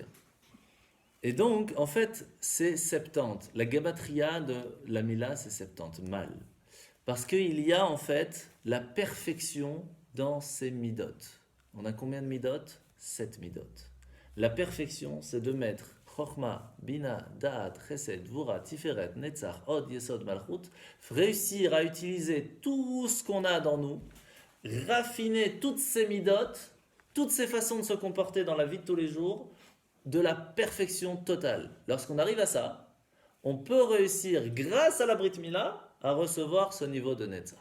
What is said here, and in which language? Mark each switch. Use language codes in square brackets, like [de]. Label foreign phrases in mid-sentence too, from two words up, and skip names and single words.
[fr] Et donc, en fait, c'est 70. La gematria de la Mila, c'est 70, mal. Parce qu'il y a en fait la perfection dans ses midot. On a combien de midot? 7 midot. La perfection, c'est de mettre [he] חכמה, בינה, דעת, חסד, גבורה, תפארת, נצח, הוד, יסוד, מלכות, [fr] réussir à utiliser tout ce qu'on a dans nous, raffiner toutes ces midot, toutes ces façons de se comporter dans la vie de tous les jours, de la perfection totale. Lorsqu'on arrive à ça, on peut réussir, grâce à la [he] ברית מילה, [fr] à recevoir ce niveau de Netzach.